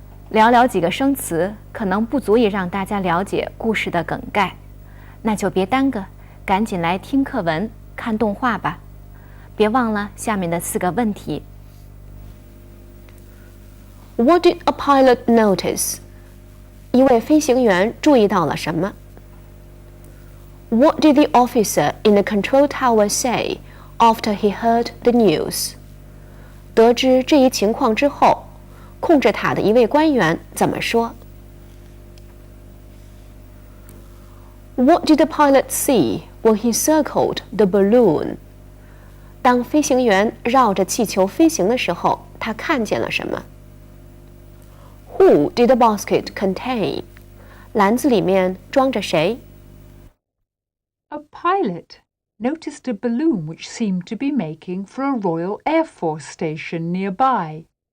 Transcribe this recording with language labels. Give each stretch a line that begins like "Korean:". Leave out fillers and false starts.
Chinese: 聊聊几个生词，可能不足以让大家了解故事的梗概，那就别耽搁，赶紧来听课文、看动画吧。别忘了下面的4个问题。
English: What did a pilot notice?
Chinese: 一位飞行员注意到了什么？
English: What did the officer in the control tower say after he heard the news?
Chinese: 得知这一情况之后，控制塔的一位官员怎么说？
English: What did the pilot see when he circled the balloon?
Chinese: 当飞行员绕着气球飞行的时候，他看见了什么？
English: Who did the basket contain?
Chinese: 篮子里面装着谁？
English: A pilot noticed a balloon which seemed to be making for a Royal Air Force station nearby.